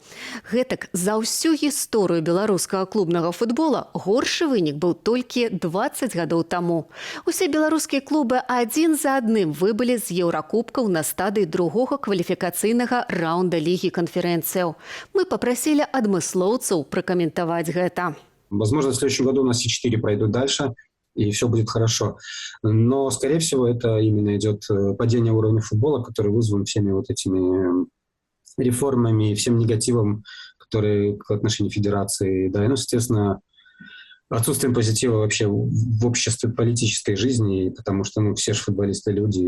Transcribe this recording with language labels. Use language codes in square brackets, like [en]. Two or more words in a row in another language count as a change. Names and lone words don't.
[be] Гэтак за ўсю гісторыю беларускага клубнага футбола горшы вынік быў толькі 20 гадоў таму. Усе беларускія клубы адзін за адным выбылі з еўракубкаў на стадыі другога кваліфікацыйнага раунда лігі канферэнцыяў. Мы папрасілі адмыслоўцаў пракаментаваць гэта. [ru] Возможно, в следующем году у нас все 4 пройдут дальше, и все будет хорошо. Но, скорее всего, это именно идет падение уровня футбола, который вызван всеми вот этими реформами и всем негативом, который к отношению федерации. Да, и, ну, естественно, отсутствием позитива вообще в обществе политической жизни, потому что, ну, все же футболисты люди.